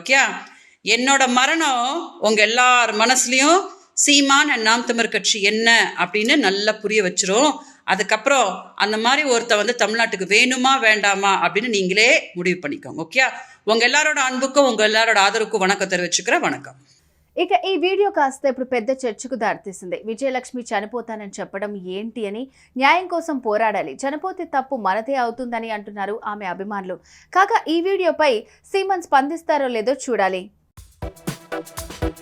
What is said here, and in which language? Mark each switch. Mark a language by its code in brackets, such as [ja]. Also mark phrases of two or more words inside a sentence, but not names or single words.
[ta] ஓகே, என்னோட மரணம் உங்க எல்லார் மனசுலயும் சீமான் அண்ட் நாம் தமிழர் கட்சி என்ன அப்படின்னு நல்லா புரிய வச்சிரும். அதுக்கப்புறம் அந்த மாதிரி ஒருத்த வந்து தமிழ்நாட்டுக்கு வேணுமா வேண்டாமா அப்படின்னு நீங்களே முடிவு பண்ணிக்கோங்க. ஓகே, உங்க எல்லாரோட அன்புக்கும் உங்க எல்லாரோட ஆதரவுக்கும் வணக்கம் தெரிவிச்சுக்கிறேன். வணக்கம். [te] ఇక ఈ వీడియో కాస్త ఇప్పుడు పెద్ద చర్చకు దారితీసింది. విజయలక్ష్మి చనిపోతానని చెప్పడం ఏంటి అని, న్యాయం కోసం పోరాడాలి, చనిపోతే తప్పు మనదే అవుతుందని అంటున్నారు ఆమె అభిమానులు. కాగా ఈ వీడియోపై సీమన్ స్పందిస్తారో లేదో చూడాలి.